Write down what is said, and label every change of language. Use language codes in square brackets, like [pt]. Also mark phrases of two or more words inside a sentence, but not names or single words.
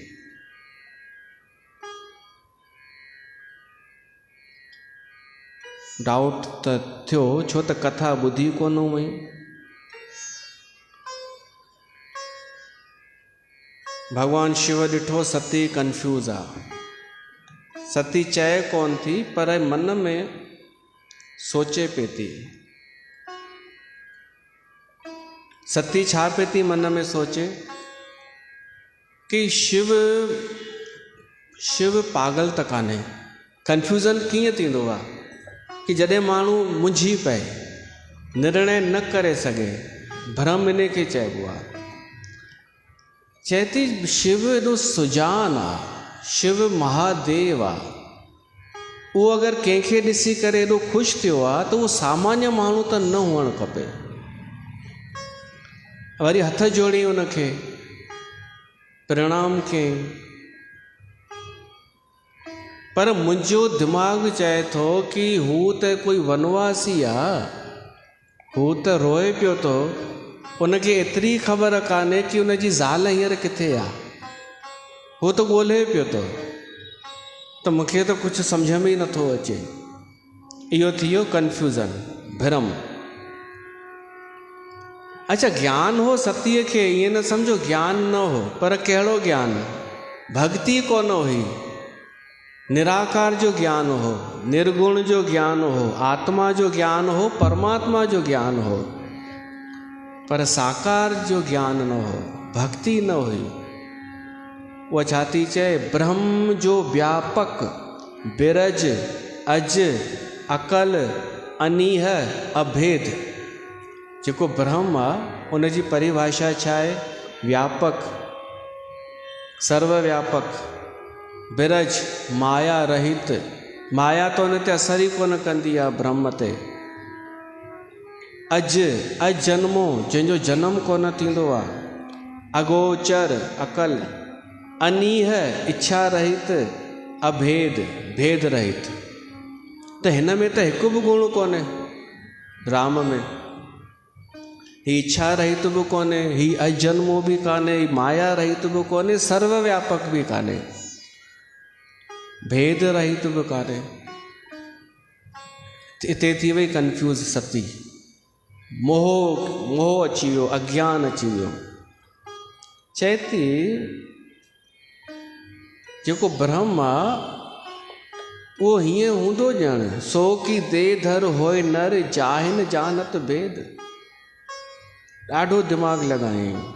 [sd] डाउट त थियो, छो त कथा ॿुधी कोन हुई। भगवान शिव ॾिठो सती कन्फ्यूज़ आहे, सती चए कोन थी पर मन में सोचे पई थी। सती छा पई थी मन में सोचे कि शिव पागल त कान्हे। कन्फ्यूज़न कीअं थींदो आहे कि जॾहिं माण्हू मुंझी पए, निर्णय न करे सघे, भ्रम इन खे चइबो आहे। चए थी शिव एॾो सुजान आहे, शिव महादेव आहे, उहो अगरि कंहिंखे ॾिसी करे एॾो ख़ुशि थियो आहे त उहो सामान्य माण्हू त न हुअणु खपे। वरी हथ जोड़ी उनखे प्रणाम कयईं। पर मुंहिंजो दिमाग़ चए थो कि हू त कोई वनवासी आहे, हू त रोए पियो थो, उनखे एतिरी ख़बर कान्हे कि उनजी ज़ाल हींअर किथे आहे, हू त ॻोल्हे पियो थो। त मूंखे त कुझु सम्झ में ई नथो अचे। इहो थी वियो कन्फ्यूज़न, भ्रम। अच्छा, ज्ञान हो सतीअ खे, ईअं न सम्झो ज्ञान न हो, पर कहिड़ो ज्ञान? भक्ति कोन हुई, निराकार जो ज्ञान हो, निर्गुण जो ज्ञान हो, आत्मा जो ज्ञान हो, परमात्मा जो ज्ञान हो, पर साकार जो ज्ञान न हो, भक्ति न हुई। उहा छा थी चए? [awa] ब्रह्म जो व्यापक, बिरज, अज, अकल, अनीह, अभेद। [sd] जेको ब्रह्म आहे उनजी परिभाषा छा आहे? व्यापक, सर्वव्यापक, बिरज, माया रहित। माया तो उन ते असर ई कोन कंदी आहे ब्रह्म ते। अज, अजन्मो, जंहिंजो जन्म कोन थींदो आहे। अगोचर, अकल। अनीह, इच्छा रहित। अभेद, भेद रहित। त हिन में त हिकु बि गुण कोन्हे राम में। ही इच्छा रहित बि कोन्हे, ही अजन्मो बि कान्हे, ही माया रहित बि कोन्हे, सर्वव्यापक बि कान्हे, भेद रहित बि कान्हे। हिते थी वई कंफ्यूज़ सती। मोह अची वियो, अज्ञान अची वियो। चए थी जेको ब्रह्म आहे उहो हीअं हूंदो ॼण, [awa] सो की दे धर होए नर, जाहिन जानत भेद। [sd] ॾाढो दिमाग़ लॻायईं।